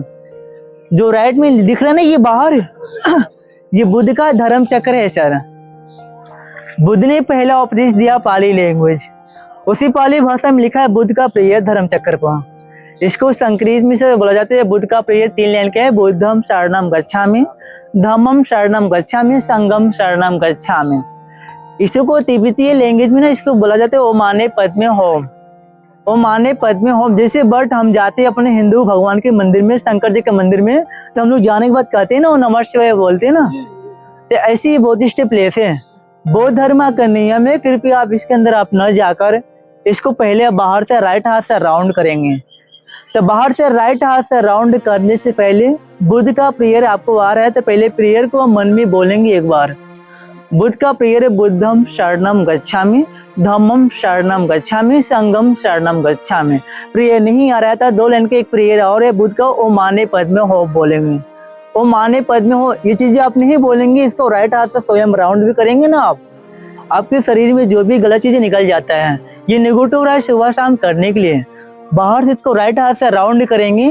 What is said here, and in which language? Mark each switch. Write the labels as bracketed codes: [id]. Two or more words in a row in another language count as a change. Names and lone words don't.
[hi] जो राइट में दिख रहा है ना ये बाहर ये बुद्ध का धर्म चक्र है सर। बुद्ध ने पहला उपदेश दिया पाली लैंग्वेज, उसी पाली भाषा में लिखा है बुद्ध का प्रेयर धर्म चक्र पर। इसको संस्कृत में से बोला जाता है बुद्ध का प्रेयर 3 लाइन का है, [pi] बुद्धम शरणम गच्छामि, धम्मम शरणम गच्छामि, संगम शरणम गच्छामि। [hi] इसको तिब्बतीय लैंग्वेज में ना इसको बोला जाता है [sa] ओमाने पद्मे होम, ओमाने पद्मे होम। [hi] जैसे बट हम जाते हैं अपने हिंदू भगवान के मंदिर में, शंकर जी के मंदिर में, तो हम लोग जाने के बाद कहते हैं ना [sa] नमः शिवाय [hi] बोलते हैं ना, तो ऐसी ही बौद्धिस्ट प्लेस है। बौद्ध धर्म का नियम है, कृपया आप इसके अंदर आप न जाकर इसको पहले बाहर से राइट हाथ से राउंड करेंगे। तो बाहर से राइट हाथ से राउंड करने से पहले बुद्ध का प्रेयर आपको आ रहा है, तो पहले प्रेयर को मन में बोलेंगे एक बार। [pi] बुद्ध का प्रेयर है बुद्धम शरणम गच्छामि, धम्मम शरणम गच्छामि, संगम शरणम गच्छामि। [hi] प्रेयर नहीं आ रहा था 2 लाइन के एक प्रेयर और है बुद्ध का [sa] ओ माने पद में हो [hi] बोलेंगे, [sa] ओ माने पद में हो। [hi] ये चीजें आप नहीं बोलेंगे, इसको राइट हाथ से स्वयं राउंड भी करेंगे ना आप, आपके शरीर में जो भी गलत चीजें निकल जाता है। ये नेगेटिव रहा सुबह शाम करने के लिए बाहर से इसको राइट हाथ से राउंड करेंगे।